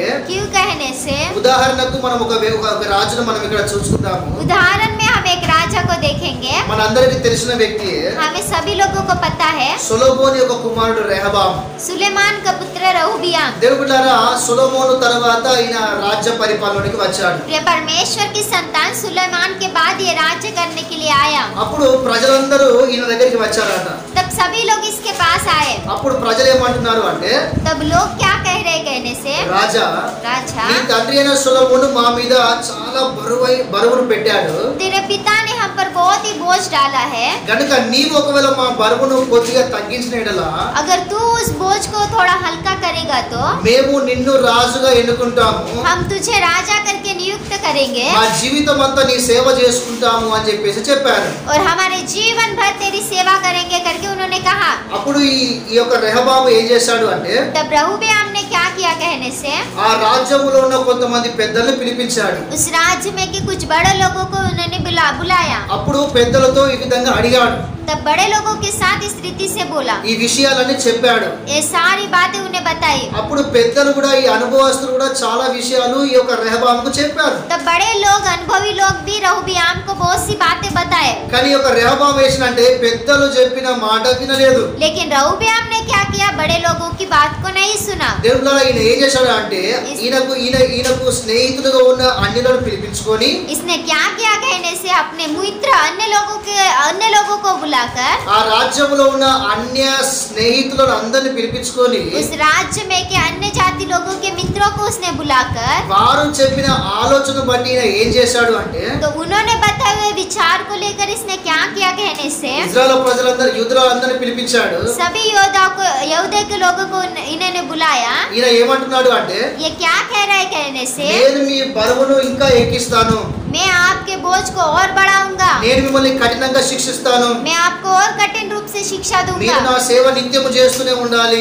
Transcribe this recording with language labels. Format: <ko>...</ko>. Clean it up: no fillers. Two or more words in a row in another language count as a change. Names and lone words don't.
<hi>क्यों कहने से,</hi> <te>ఉదాహరణకు మనం ఒక రాజును మనం ఇక్కడ చూసుకుందాము.</te> <hi>उदाहरण में हम एक राजा को देखेंगे।</hi> <te>మనందరికీ తెలిసిన వ్యక్తి</te> <hi>हमें सभी लोगों को पता है,</hi> <te>సొలొమోను యొక్క కుమారుడు రెహబాము.</te> <hi>सुलेमान का पुत्र रहूबियाम।</hi> <te>దేవుడారా, సొలొమోను తర్వాత ఈయన రాజ్య పరిపాలనకి వచ్చాడు.</te> <hi>प्रिय परमेश्वर की संतान सुलेमान के बाद ये राज्य करने के लिए आया।</hi> <te>అప్పుడు ప్రజలందరూ ఈయన దగ్గరికి వచ్చారట.</te> <hi>तब सभी लोग इसके पास आए।</hi> <te>అప్పుడు ప్రజలు ఏమంటున్నారు అంటే,</te> <hi>तब लोग क्या कह रहे कहने से,</hi> <te>రాజా</te> <hi>राजा</hi> <te>నీ తండ్రి అయిన సొలొమోను మా మీద చాలా బరువును పెట్టాడు.</te> <hi>तेरे पिता ने हम पर बहुत ही बोझ डाला है।</hi> <te>గనుక నీవు ఒకవేళ మా బరువును కొద్దిగా తగ్గించిన యెడల</te> <hi>अगर तू उस बोझ को थोड़ा हल्का करेगा तो</hi> <te>మేము నిన్ను రాజుగా ఎన్నుకుంటాము,</te> <hi>हम तुझे राजा करके नियुक्त करेंगे</hi> <te>మా జీవితం అంతా నీ సేవ చేసుకుంటాము అని చెప్పేసి చెప్పారు.</te> <hi>और हमारे जीवन भर तेरी सेवा करेंगे करके उन्होंने कहा।</hi> <te>అప్పుడు ఈ యొక్క రెహబాము ఏం చేశాడు అంటే,</te> <hi>तब रहोबयाम ने क्या किया कहने से,</hi> <te>ఆ రాజ్యములో ఉన్న కొంతమంది పెద్దల్ని పిలిపించాడు.</te> <hi>उस राज्य में के कुछ बड़े लोगों को उन्होंने बुलाया।</hi> <te>అప్పుడు పెద్దలతో ఈ విధంగా అడిగాడు,</te> <hi>तब बड़े लोगों के साथ इस रीति से बोला,</hi> <te>ఈ విషయాలన్నీ చెప్పాడు.</te> <hi>ये सारी बातें उन्हें बताई।</hi> <te>అప్పుడు పెద్దలు కూడా ఈ అనుభవస్తులు కూడా చాలా విషయాలు ఈ యొక్క రెహబాముకు చెప్పారు.</te> <hi>तब बड़े लोग अनुभवी लोग भी रहोबयाम को बहुत सी बातें बताए।</hi> <te>కానీ ఈ యొక్క రెహబాము ఏంటంటే పెద్దలు చెప్పిన మాట వినలేదు.</te> <hi>लेकिन रहोबयाम ने क्या किया, बड़े लोगों की बात को नहीं सुना।</hi> <te>దేవుళ్ళారా ఈయన ఏం చేశాడు అంటే, ఈయనకు స్నేహితులుగా ఉన్న అన్యులను పిలిపించుకొని</te> <hi>इसने क्या किया कहने से अपने मित्र अन्य लोगों को बुलाकर</hi> <te>ఆ రాజ్యంలో ఉన్న అన్య స్నేహితులను అందరిని పిలిపించుకొని</te> <hi>उस राज्य में के अन्य जाति लोगों के मित्रों को उसने बुलाकर</hi> <te>వారు చెప్పిన ఆలోచన బట్టి ఈయన ఏం చేశాడు అంటే,</te> <hi>तो उन्होंने बताए हुए विचार को लेकर इसने क्या किया कहने से</hi> <te>ఇజ్రాయెల్ ప్రజలందరూ యూదులందరిని పిలిపించాడు.</te> <hi>सभी यहूदा के लोगों को इन्होंने बुलाया।</hi> <te>ఈయన ఏమంటున్నాడు అంటే,</te> <hi>ये क्या कह रहा है कहने से,</hi> <te>నేను మీ బరువును ఇంకా ఎక్కిస్తాను,</te> <hi>मैं आपके बोझ को और बढ़ाऊंगा,</hi> <te>నేను మిమ్మల్ని కఠినంగా శిక్షిస్తాను,</te> <hi>मैं आपको और कठिन रूप से शिक्षा</hi> <te>మీరు</te> <hi>दूंगा,</hi> <te>నా సేవ నిత్యము చేస్తూనే ఉండాలి.</te>